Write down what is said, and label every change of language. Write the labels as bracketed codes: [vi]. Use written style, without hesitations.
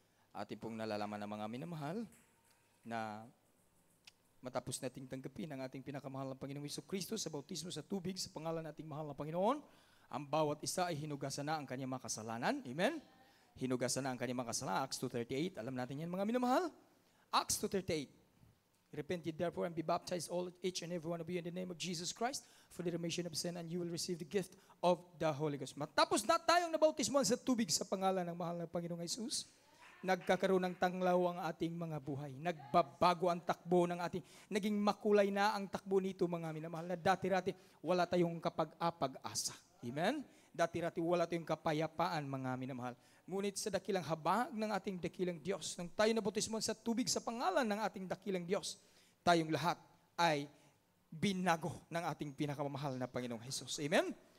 [tl] Ating pong nalalaman ng mga minamahal na matapos nating tanggapin ang ating pinakamahal na Panginoong Hesus Kristo sa bautismo sa tubig sa pangalan nating mahal na Panginoon, ang bawat isa ay hinugasan na ang kanyang mga kasalanan. Amen? Hinugasan na ang kanyang mga kasalanan. Acts 2:38. Alam natin yan mga minamahal. Acts 2:38. [en] Repent ye therefore and be baptized each and every one of you in the name of Jesus Christ for the remission of sin, and you will receive the gift of the Holy Ghost. [tl] Matapos na tayong nabautismoan sa tubig sa pangalan ng mahal na Panginoong Hesus, nagkakaroon ng tanglaw ang ating mga buhay. Nagbabago ang takbo ng ating, naging makulay na ang takbo nito mga minamahal, na dati-rati wala tayong kapag-apag-asa. Amen? Dati-rati wala tayong kapayapaan mga minamahal. Ngunit sa dakilang habag ng ating dakilang Diyos, nang tayo nabautismoan sa tubig sa pangalan ng ating dakilang Diyos, tayong lahat ay binago ng ating pinakamamahal na Panginoong Hesus. Amen?